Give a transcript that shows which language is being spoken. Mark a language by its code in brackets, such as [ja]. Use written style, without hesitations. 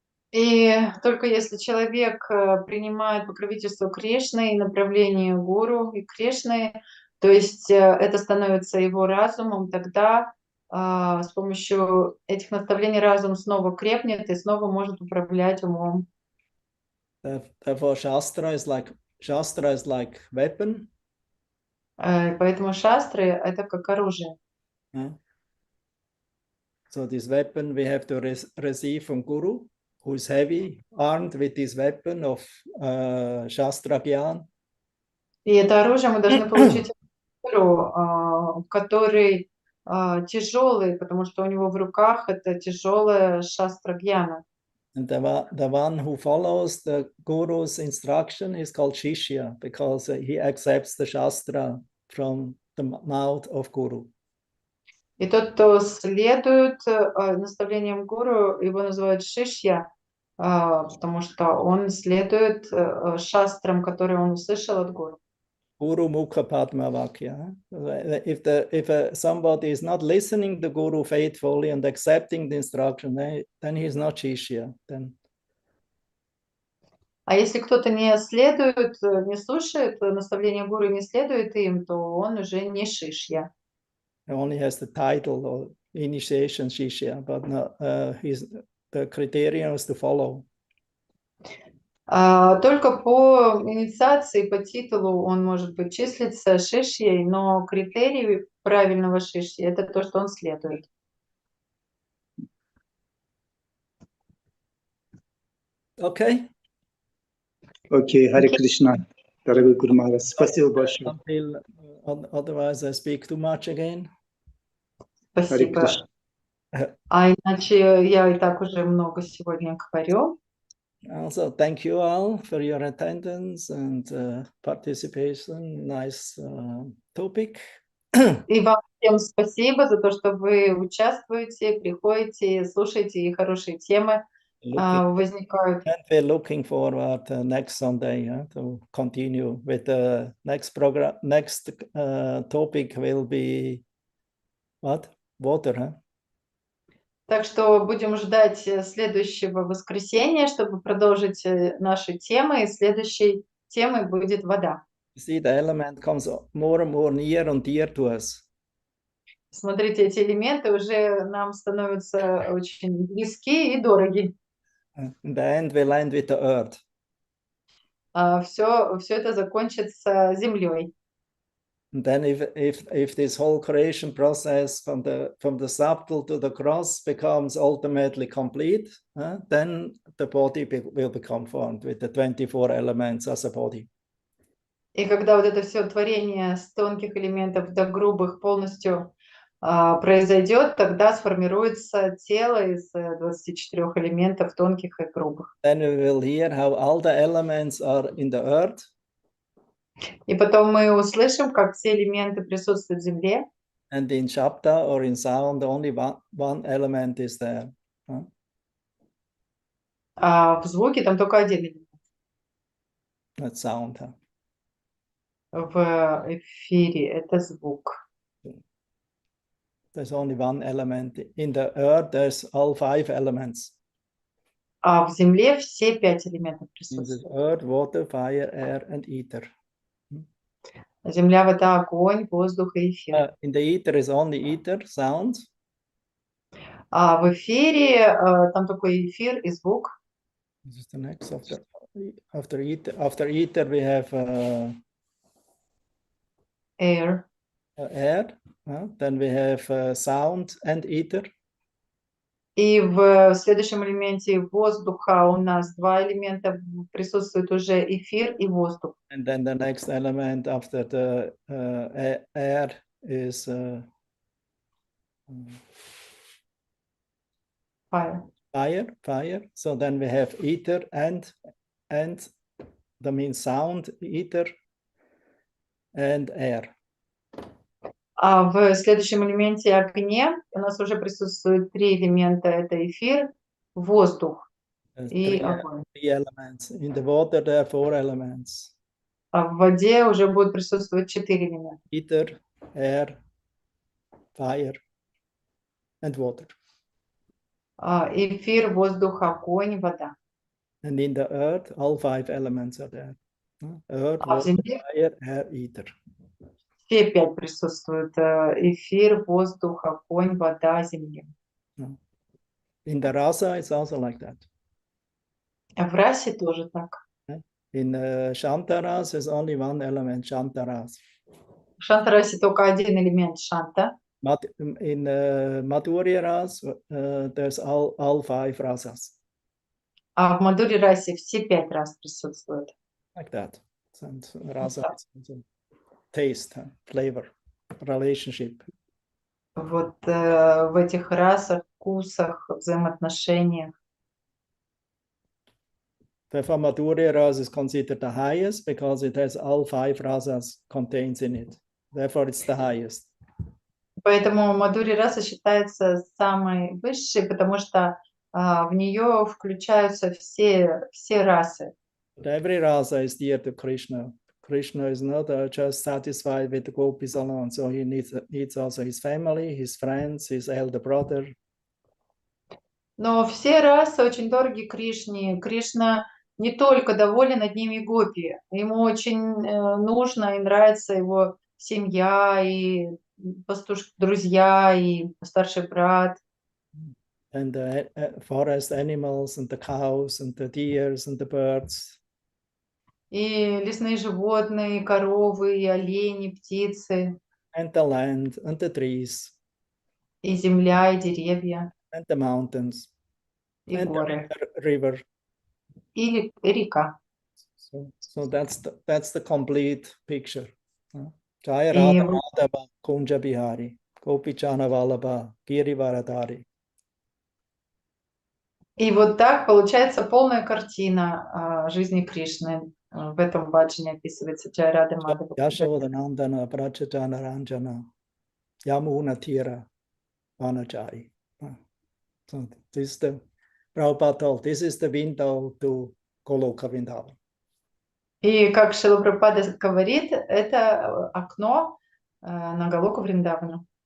[ru] И только если человек принимает покровительство Кришны и направление Гуру и Кришны, то есть это становится его разумом, тогда с помощью этих наставлений разум снова крепнет и снова может управлять умом. [en] Therefore, Shastra is like weapon. [ru] Поэтому шастры — это как оружие. [en] So this weapon we have to receive from Guru, who is heavy, armed with this weapon of Shastra Gyan. [ru] И это оружие мы должны получить от Гуру, который тяжелый, потому что у него в руках это тяжелая шастра гьяна. [en] And the one who follows the Guru's instruction is called Shishya, because he accepts the Shastra from the mouth of Guru. [ru] И тот, кто следует наставлениям Гуру, его называют Шишья, потому что он следует шастрам, которые он услышал от Гуру. [sa] Guru Mukha Padma Vakya. [en] If somebody is not listening to Guru faithfully and accepting the instruction, then he is not Shishya. Then. [ru] А если кто-то не следует, не слушает наставления Гуру, не следует им, то он уже не Шишья. [en] He only has the title or initiation Shishya, but the criterion is to follow. [ru] Только по инициации, по титулу он может быть числиться шишьей, но критерий правильного шишьи — это то, что он следует. [en] Okay. Okay, [ru] Hare Krishna. дорогой Гуру Махарадж. Спасибо большое. [en] Until otherwise I speak too much again. [ru] Харе Спасибо. Кришна. А иначе я и так уже много сегодня говорю. [en] Also, thank you all for your attendance and participation. Nice topic. [ru] И вам всем спасибо за то, что вы участвуете, приходите, слушаете, и хорошие темы возникают. [en] And we're looking forward next Sunday to continue with the next program. Next topic will be what? Water, huh? [ru] Так что будем ждать следующего воскресенья, чтобы продолжить наши темы. И следующей темой будет вода. [en] You see, the element comes more and more near and dear to us. [ru] Смотрите, эти элементы уже нам становятся очень близки и дороги. [en] In the end, we'll end with the earth. [ru] Все это закончится землей. [en] And then if this whole creation process from the subtle to the cross becomes ultimately complete, then the body will become formed with the 24 elements as a body. [ru] И когда вот это все творение с тонких элементов до грубых полностью произойдет, тогда сформируется тело из 24 элементов тонких и грубых. [en] Then we will hear how all the elements are in the earth. [ru] И потом мы услышим, как все элементы присутствуют в земле. [en] And in Shabda or in sound, only one element is there. [ru] А в звуке там только один элемент. [en] That's sound. [ru] В эфире это звук. [en] There's only one element. In the earth, there's all 5 elements. [ru] А в земле все 5 элементов [en] In the [ru] присутствуют. [en] earth, water, fire, air, and ether. [ru] Земля, вода, огонь, воздух и эфир. [en] In the ether is only ether, sound. [ru] А в эфире там только эфир и звук. [en] This is the next after ether. After ether, we have Air. Air. Then we have sound and ether. [ru] И в следующем элементе воздуха у нас 2 элемента, присутствует уже эфир и воздух. [en] And then the next element after the air is fire. So then we have ether and that means sound, ether and air. [ru] А в следующем элементе огне у нас уже присутствует 3 элемента. Это эфир, воздух и огонь. [en] 3 elements. In the water there are 4 elements. [ru] А в воде уже будет присутствовать 4 элемента. [en] Ether, air, fire and water. [ru] Эфир, воздух, огонь, вода. [en] And in the earth, all 5 elements are there. Earth, [ru] А в [en] water, [ru] земле [en] fire, air, ether. [ru] все 5 присутствуют. Эфир, воздух, огонь, вода, земля. [en] In the rasa, it's also like that. [ru] В расе тоже так. [en] In Shantaras, there's only one element, Shantaras. [ru] В шантарасе только один элемент шанта. [en] In Madhurya Ras, there's all 5 rasas. [ru] А в Мадури расе все 5 рас присутствуют. [en] Like that. And rasa is taste, flavor, relationship. [ru] Вот в этих расах, вкусах, взаимоотношениях. [en] Therefore, Madhurya Ras is considered the highest because it has all 5 rasas contains in it. Therefore, it's the highest. [ru] Поэтому Мадури раса считается самой высшей, потому что в нее включаются все расы. [en] But every rasa is dear to Krishna. Krishna is not just satisfied with the gopis alone, so he needs also his family, his friends, his elder brother. [ru] Но все расы очень дороги Кришне. Кришна не только доволен одними гопи. Ему очень нужно и нравится его семья, и друзья, и старший брат. [en] And the forest animals, and the cows, and the deers, and the birds. [ru] И лесные животные, и коровы, и олени, птицы. [en] And the land, and the trees. [ru] И земля, и деревья. [en] And the mountains. [ru] И [en] and [ru] горы. [en] the river. [ru] И река. [en] So that's the complete picture. [sa] Jaya [ru] И [sa] Radha [ru] вот [sa] Madhava Kunja Bihari, Gopichana Vallabha, Girivaradhari. [ru] И вот так получается полная картина жизни Кришны. В этом баджане описывается Джай Рада Мадхава. [sa] Yashodanandana Prachajana Ranjana Yamuna Tira Vanachari. [en] So this is the Prabhupada told, this is the window to Goloka Vrindavan. [ru] И как Шрила Прабхупада говорит, это окно на Галоку Вриндавана.